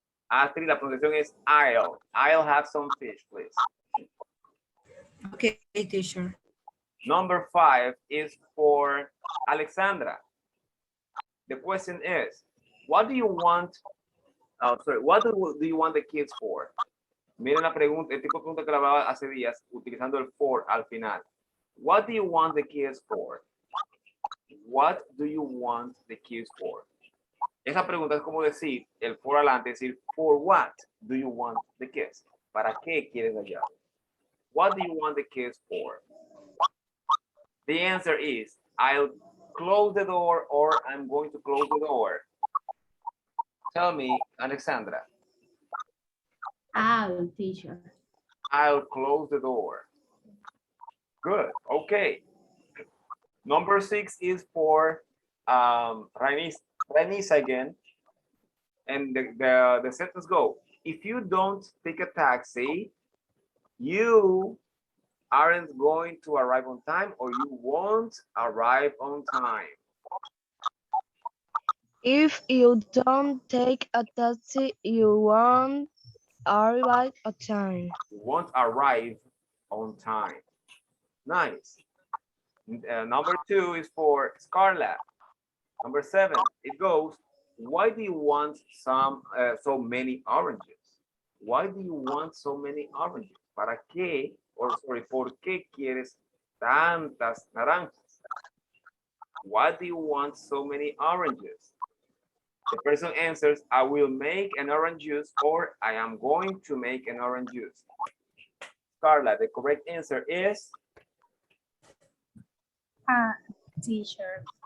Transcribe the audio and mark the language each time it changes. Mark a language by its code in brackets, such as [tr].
[es] Astrid, la pronunciación es [en] I'll have some fish, please. Okay, teacher. Number 5 is for Alexandra. The question is, what do you want? What do you want the kids for? [es] Miren la pregunta, el tipo de pregunta que la hablaba hace días utilizando el [en] for [es] al final. [en] What do you want the kids for? What do you want the kids for? [es] Esa pregunta es como decir el [en] for [es] adelante, decir [en] for what do you want the kids? [es] ¿Para qué quieres la llave? [en] What do you want the kids for? The answer is I'll close the door or I'm going to close the door. Tell me, Alexandra. I'll, teacher. I'll close the door. Good. Okay. Number 6 is for Rainice again. And the sentence go. If you don't take a taxi, you aren't going to arrive on time or you won't arrive on time. If you don't take a taxi, you won't arrive on time. You won't arrive on time. Nice. Number 2 is for Scarlett. Number 7, it goes, why do you want so many oranges? Why do you want so many oranges? [es] ¿Para qué? ¿Por qué quieres tantas naranjas? [en] Why do you want so many oranges? The person answers, I will make an orange juice or I am going to make an orange juice. Carla, the correct answer is? Teacher.